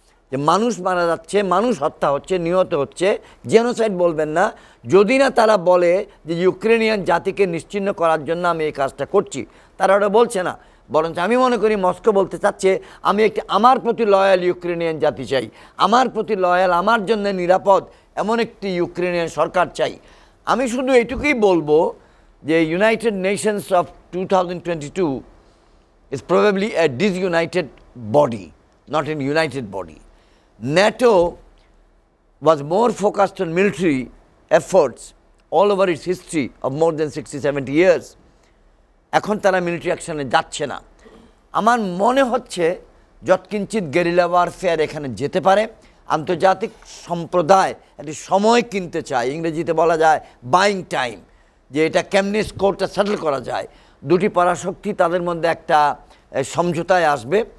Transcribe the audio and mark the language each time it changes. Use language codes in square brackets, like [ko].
[bn] যে মানুষ মারা যাচ্ছে, মানুষ হত্যা হচ্ছে, নিহত হচ্ছে, জেনোসাইড বলবেন না যদি না তারা বলে যে ইউক্রেনিয়ান জাতিকে নিশ্চিহ্ন করার জন্য আমি এই কাজটা করছি। তারা ওটা বলছে না, বরঞ্চ আমি মনে করি মস্কো বলতে চাচ্ছে আমি একটি আমার প্রতি লয়াল ইউক্রেনিয়ান জাতি চাই, আমার প্রতি লয়াল, আমার জন্য নিরাপদ এমন একটি ইউক্রেনিয়ান সরকার চাই। আমি শুধু এইটুকুই বলবো যে [en] United Nations of 2022 is probably a disunited body, not a united body. NATO was more focused on military efforts all over its history of more than 60-70 years. [bn] এখন তারা মিলিটারি অ্যাকশনে যাচ্ছে না। আমার মনে হচ্ছে যৎকিঞ্চিত গেরিলা ওয়ারফেয়ার এখানে যেতে পারে। আন্তর্জাতিক সম্প্রদায় একটি সময় কিনতে চায়, ইংরেজিতে বলা যায় বাইং টাইম, যে এটা কেমনে স্কোরটা সেটেল করা যায়। দুটি পরাশক্তি তাদের মধ্যে একটা সমঝোতায় আসবে।